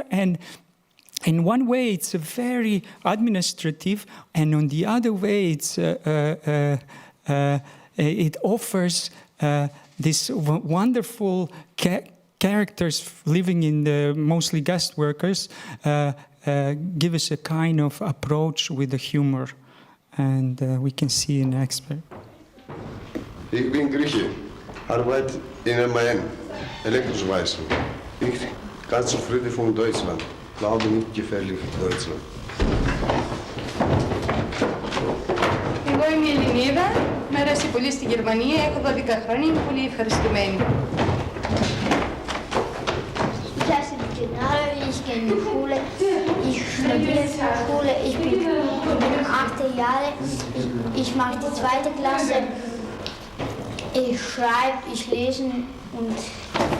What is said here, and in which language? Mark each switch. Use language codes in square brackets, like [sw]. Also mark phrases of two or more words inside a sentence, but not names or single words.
[en] And in one way, it's a very administrative, and on the other way, it offers this wonderful characters living in the mostly guest workers give us a kind of approach with the humor, and we can see an expert. [de] Ich bin Grieche, arbeite in MAN, Elektroschweißer. Ich ganz zufrieden von Deutschland, glaube nicht gefährlich für Deutschland. [el] Εγώ είμαι η Ελληνίδα, με αρέσει πολύ στη Γερμανία, έχω 12 χρόνια, είμαι πολύ ευχαριστημένη. [de] Ich gehe in die Schule, ich studiere in der Schule, ich bin 8 Jahre, ich mache die 2. Klasse, ich schreibe, ich lese und...